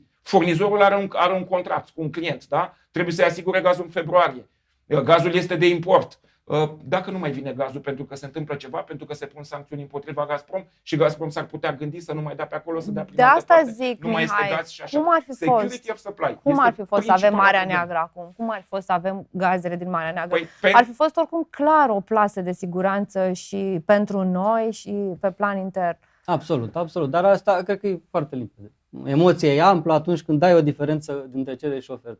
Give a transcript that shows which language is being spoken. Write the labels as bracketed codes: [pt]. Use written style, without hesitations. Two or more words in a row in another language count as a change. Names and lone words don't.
[ro] Furnizorul are un contract cu un client. Da? Trebuie să-i asigure gazul în februarie. Gazul este de import. Dacă nu mai vine gazul pentru că se întâmplă ceva, pentru că se pun sancțiuni împotriva Gazprom și Gazprom s-ar putea gândi să nu mai dea pe acolo, să dea prin altă parte. Zic, nu mai este gaz și așa. Cum ar fi [en] Security of supply. [ro] Cum ar fi fost să avem Marea Neagră acum? Cum ar fi fost să avem gazele din Marea Neagră? Ar fi fost oricum clar o plasă de siguranță și pentru noi și pe plan intern. Absolut, absolut. Dar asta cred că e foarte limpede. Emoția e amplă atunci când dai o diferență dintre cerere și ofertă.